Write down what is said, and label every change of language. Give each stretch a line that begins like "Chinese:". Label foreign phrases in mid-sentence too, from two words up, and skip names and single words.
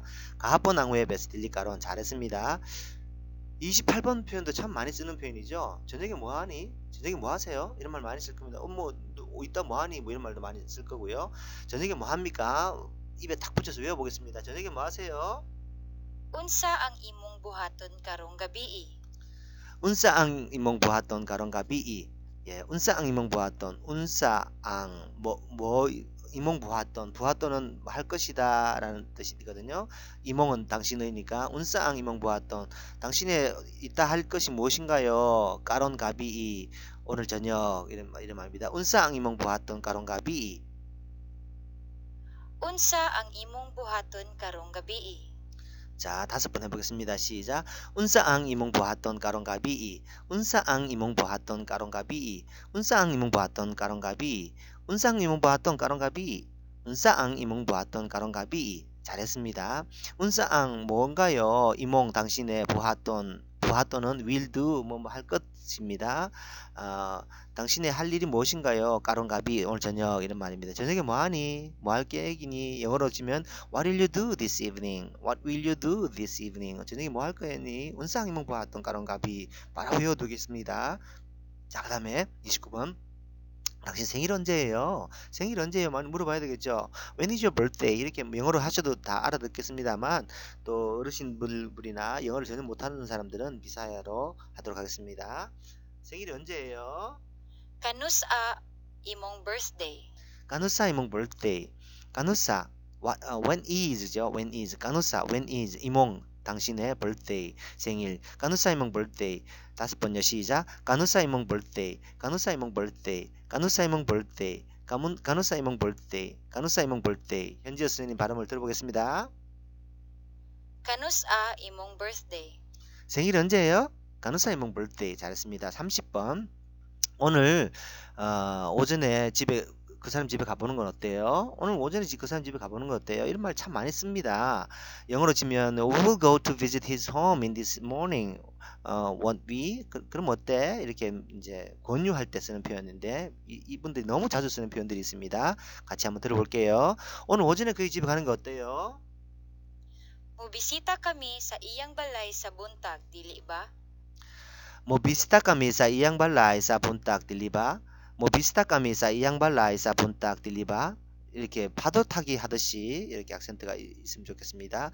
Cebuano: Kahapon ang Huwebes dili karon.
Korean: 잘했습니다. 28번 표현도 참 많이 쓰는 표현이죠. 저녁에 뭐하니? 저녁에 뭐하세요? 이런 말 많이 쓸 겁니다. 이따 뭐하니 뭐 이런 말도 많이 쓸 거고요. 저녁에 뭐합니까? 입에 탁 붙여서 외워보겠습니다. 저녁에 뭐하세요?
Cebuano: Unsa ang imong buhaton karong gabii? 운사 ang imong buhaton karong gabi. 예, 운사 ang imong buhaton. Unsa ang
Korean: 뭐
Cebuano: imong buhaton
Korean: 은 할 것이다라는 뜻이거든요. 이몽은 당신의니까
Cebuano: Unsa ang imong buhaton.
Korean: 당신의 이따 할 것이 무엇인가요?
Cebuano: karon gabii
Korean: 오늘 저녁 이런 말입니다.
Cebuano: 운사 ang imong buhaton karong gabi. Unsa ang imong buhaton karong gabii?
Korean: 자, 5번 해보겠습니다. 시작.
Cebuano: 운사ang imong buhaton karong gabi. 운사ang imong buhaton karong gabi. 운사ang imong buhaton karong gabi. 운사ang imong buhaton karong gabi. 운사ang imong buhaton karong gabi.
Korean: 잘했습니다.
Cebuano: Unsa ang
Korean: 뭔가요? 이몽 당신의 부하ton은
English: will do
Korean: 뭐 할 것입니다. 당신의 할 일이 무엇인가요?
Cebuano: karon gabii
Korean: 오늘 저녁 이런 말입니다. 저녁에 뭐하니? 뭐 할 계획이니? 영어로 치면
English: What will you do this evening? What will you do this evening?
Korean: 저녁에 뭐 할 거니?
Cebuano: Unsang imong
Korean: 보았던
Cebuano: karon gabii
Korean: 바로 외워두겠습니다. 자, 그 다음에 29번. 당신 생일 언제예요? 생일 언제예요? 많이 물어봐야 되겠죠.
English: When is your birthday?
Korean: 이렇게 영어로 하셔도 다 알아듣겠습니다만 또 어르신분들이나 영어를 전혀 못하는 사람들은 비사야로 하도록 하겠습니다. 생일이 언제예요?
Cebuano: Kanusa imong birthday? Kanusa imong birthday. 까누사
English: when is
Cebuano: 죠.
English: when is.
Cebuano: 까누사
English: when is
Cebuano: 이몽 당신의 birthday 생일. Kanusa imong birthday. 5번요. 시작. Kanusa imong birthday. Kanusa imong birthday. Kanusa imong birthday. Kanusa imong birthday. Kanusa imong birthday.
Korean: 현지어 선생님 발음을 들어보겠습니다.
Cebuano: Kanusa imong birthday?
Korean: 생일 언제예요?
Cebuano: Kanusa imong
Korean: birthday. 잘했습니다. 30번. 오늘 오전에 그 사람 집에 가보는 건 어때요? 오늘 오전에 그 사람 집에 가보는 건 어때요? 이런 말 참 많이 씁니다. 영어로 치면
English: We will go to visit his home in this morning. Want we?
Korean: 그럼 어때? 이렇게 이제 권유할 때 쓰는 표현인데 이분들이 너무 자주 쓰는 표현들이 있습니다. 같이 한번 들어볼게요. 오늘 오전에 그의 집에 가는 거 어때요?
Cebuano: Mobisita kami sa iyang balay sa buntag, dili ba? Mobisita kami sa iyang balay sa buntag, dili ba? Mobisita kami sa iyang balay sa buntag, dili ba?
Korean: 이렇게 파도 타기 하듯이 이렇게 악센트가 있으면 좋겠습니다.